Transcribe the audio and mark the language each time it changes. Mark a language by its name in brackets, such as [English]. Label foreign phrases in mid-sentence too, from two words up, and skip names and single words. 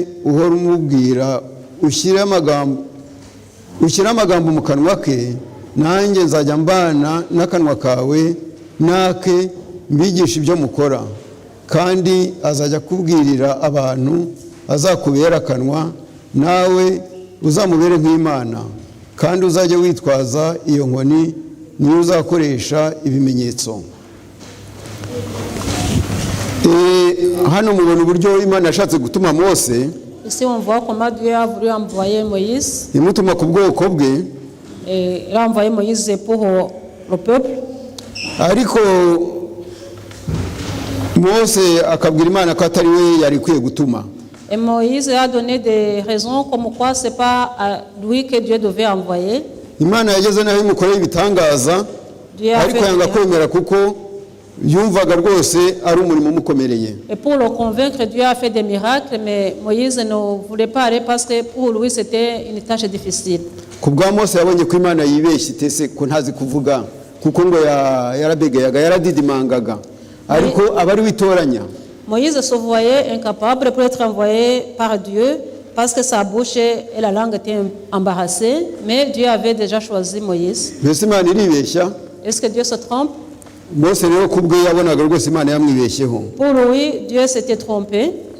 [Kinyarwanda] uhora umubwira ushyira amagambo mu kanwa ke nanjye nzajya mbana n'akanwa kawe nake mbigisha ibyo mukora kandi azajya kubwirira abantu azakubera akanwa nawe uzamubere nk'Imana kandi uzajye witwaza iyo nkoni niyo uzakoresha ibimenyetso. Hano mubona uburyo Imana yashatse gutuma Mose. [French] Ici on voit comment Dieu a voulu envoyer Moïse. [Kinyarwanda] Imutuma ku bwoko bwe. [French] Il a envoyé Moïse pour le peuple. [Kinyarwanda] Ariko Mose akabwira Imana ko atari we yari kwiye gutuma. [French] Et Moïse a donné des raisons comme quoi c'est pas à lui que Dieu devait envoyer. [Kinyarwanda] Imana yageze naho imukoreye ibitangaza ariko yanga kwemera kuko yumvaga rwose ari umurimo umukomereye. [French] Et pour le convaincre, Dieu a fait des miracles, mais Moïse ne voulait pas aller parce que pour lui c'était une tâche difficile. [Kinyarwanda] Kubwa Mose yabonye ko Imana yibeshye itese ko ntazi kuvuga kuko ngo yarabegayaga yaradidimangaga ariko abari witoranya. [French] Moïse se voyait incapable pour être envoyé par Dieu parce que sa bouche et la langue étaient embarrassées, mais Dieu avait déjà choisi Moïse. Est-ce que Dieu se trompe? Pour lui, Dieu s'était trompé.